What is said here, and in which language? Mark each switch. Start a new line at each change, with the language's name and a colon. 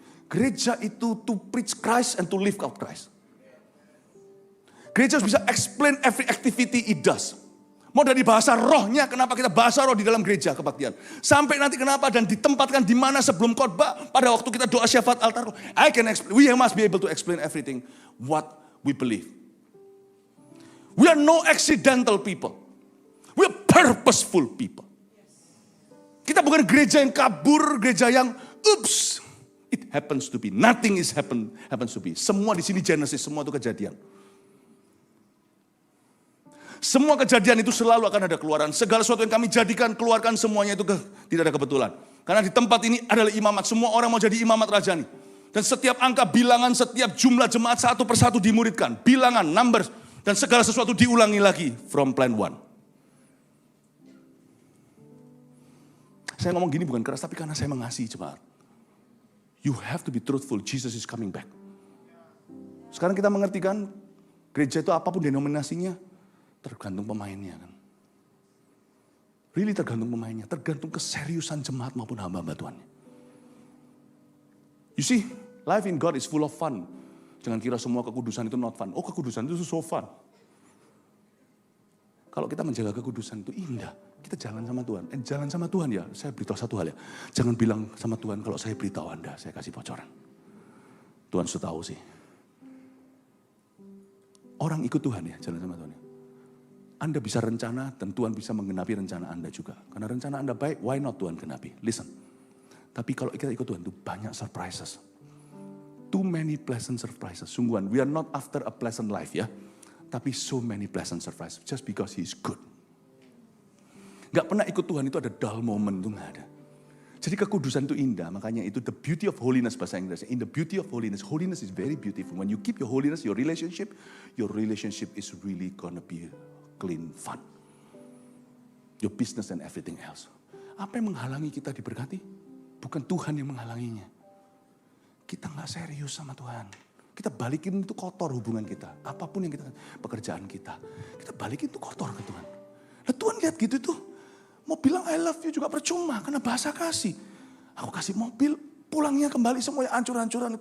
Indonesian: Gereja itu
English: to preach Christ and to live out Christ.
Indonesian: Gereja harus bisa
English: explain every activity it does.
Indonesian: Mau dari bahasa rohnya, kenapa kita bahasa roh di dalam gereja kebaktian. Sampai nanti kenapa dan ditempatkan di mana sebelum khotbah, pada waktu kita doa syafaat altar.
English: I can explain, we must be able to explain everything what we believe. We are no accidental people. We are purposeful people.
Indonesian: Kita bukan gereja yang kabur, gereja yang oops.
English: It happens to be, nothing is happens to be.
Indonesian: Semua di sini Genesis, semua itu kejadian. Semua kejadian itu selalu akan ada keluaran. Segala sesuatu yang kami jadikan, keluarkan semuanya itu tidak ada kebetulan. Karena di tempat ini adalah imamat. Semua orang mau jadi imamat rajani. Dan setiap angka, bilangan, setiap jumlah jemaat satu persatu dimuridkan. Bilangan, numbers. Dan segala sesuatu diulangi lagi from plan one. Saya ngomong gini bukan keras, tapi karena saya mengasihi jemaat.
English: You have to be truthful, Jesus is coming back.
Indonesian: Sekarang kita mengerti kan, gereja itu apapun denominasinya, tergantung pemainnya kan. Really tergantung pemainnya, tergantung keseriusan jemaat maupun hamba-hamba Tuhan.
English: You see, life in God is full of fun.
Indonesian: Jangan kira semua kekudusan itu not fun. Oh, kekudusan itu
English: so fun.
Indonesian: Kalau kita menjaga kekudusan itu indah. Kita jalan sama Tuhan. Jalan sama Tuhan ya, saya beritahu satu hal ya. Jangan bilang sama Tuhan kalau saya beritahu Anda, saya kasih bocoran. Tuhan sudah tahu sih. Orang ikut Tuhan ya, jalan sama Tuhan ya. Anda bisa rencana dan Tuhan bisa menggenapi rencana Anda juga. Karena rencana Anda baik,
English: why not
Indonesian: Tuhan genapi? Listen. Tapi kalau kita ikut Tuhan itu banyak surprises.
English: Too many pleasant surprises. Sungguhan, we are not after a pleasant life ya. Tapi so many pleasant surprises. Just because He is good.
Indonesian: Gak pernah ikut Tuhan itu ada dull moment, itu gak ada. Jadi kekudusan itu indah, makanya itu
English: the beauty of holiness
Indonesian: bahasa Inggrisnya.
English: In the beauty of holiness, holiness is very beautiful. When you keep your holiness, your relationship is really gonna be clean, fun. Your business and everything else.
Indonesian: Apa yang menghalangi kita diberkati? Bukan Tuhan yang menghalanginya. Kita gak serius sama Tuhan. Kita balikin itu kotor hubungan kita. Apapun yang kita, pekerjaan kita. Kita balikin itu kotor ke Tuhan. Nah Tuhan lihat gitu tuh. Mau bilang
English: I love you
Indonesian: juga percuma. Karena bahasa kasih. Aku kasih mobil, pulangnya kembali semuanya hancur-hancuran.